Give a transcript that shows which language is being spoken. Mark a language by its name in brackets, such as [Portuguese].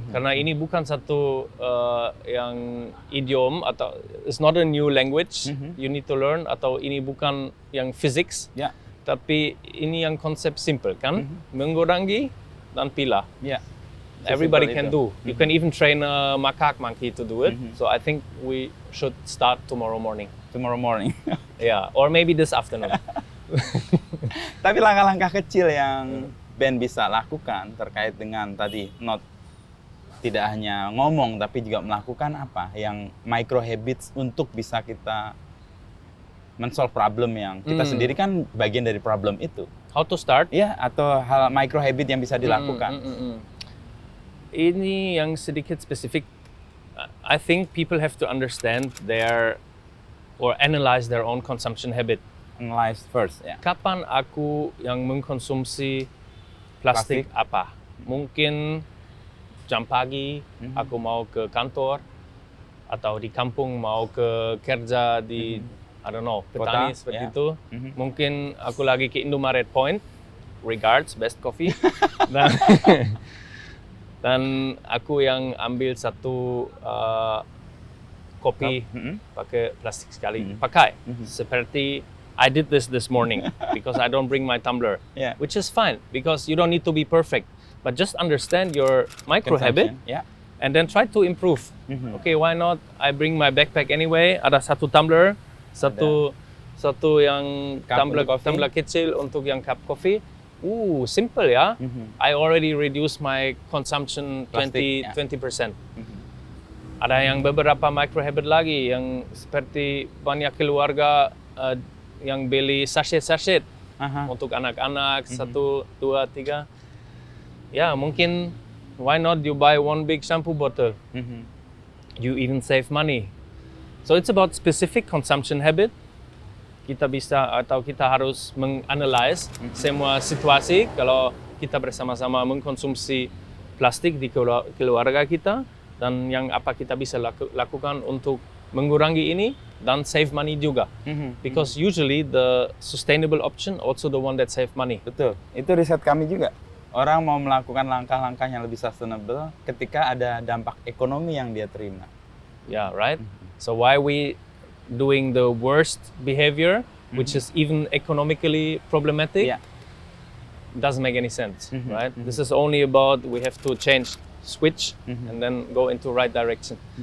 [Indonesian] Karena ini bukan satu yang idiom atau [English] it's not a new language you need to learn, [Indonesian] atau ini bukan yang physics, tapi ini yang konsep simple kan, mengurangi dan pilah. [English] Everybody can do. You can even train a monkey to do it. So I think we should start tomorrow morning. Yeah, or maybe this afternoon. [Indonesian] Tapi langkah-langkah kecil yang Ben bisa lakukan terkait dengan tadi tidak hanya ngomong tapi juga melakukan apa yang micro habits untuk bisa kita men-solve problem yang kita sendiri kan bagian dari problem itu. [English] How to start? [Indonesian] Ya, atau hal micro habit yang bisa dilakukan. Ini yang sedikit spesifik. [English] I think people have to understand or analyze their own consumption habit. Analyze first, ya. [Indonesian] Kapan aku yang mengkonsumsi plastik apa? Mungkin jam pagi aku mau ke kantor, atau di kampung mau ke kerja di [English] I don't know, [Indonesian] petani kota, seperti itu. Mungkin aku lagi ke Indomaret Point, regards, best coffee. Dan aku yang ambil satu kopi pakai plastik sekali. Pakai. [English] Seperti I did this morning because I don't bring my tumbler, which is fine because you don't need to be perfect, but just understand your micro habit and then try to improve. Okay, why not? I bring my backpack anyway. [Indonesian] Ada satu tumbler, satu yang tumbler kecil untuk yang cup coffee. Simple ya. [English] I already reduced my consumption 20%. [Indonesian] Ada yang beberapa micro habit lagi yang seperti banyak keluarga yang beli sachet untuk anak-anak 1, 2, 3. Ya, mungkin [English] why not you buy one big shampoo bottle? You even save money. So it's about specific consumption habit. [Indonesian] Kita bisa atau kita harus menganalize semua situasi kalau kita bersama-sama mengkonsumsi plastik di keluarga kita, dan yang apa kita bisa lakukan untuk mengurangi ini dan [English] save money [Indonesian] juga. [English] Because usually the sustainable option also the one that save money. [Indonesian] Betul. Itu riset kami juga. Orang mau melakukan langkah-langkah yang lebih sustainable ketika ada dampak ekonomi yang dia terima. [English] Yeah, right. So why we doing the worst behavior, which is even economically problematic, doesn't make any sense, right? This is only about we have to switch and then go into right direction.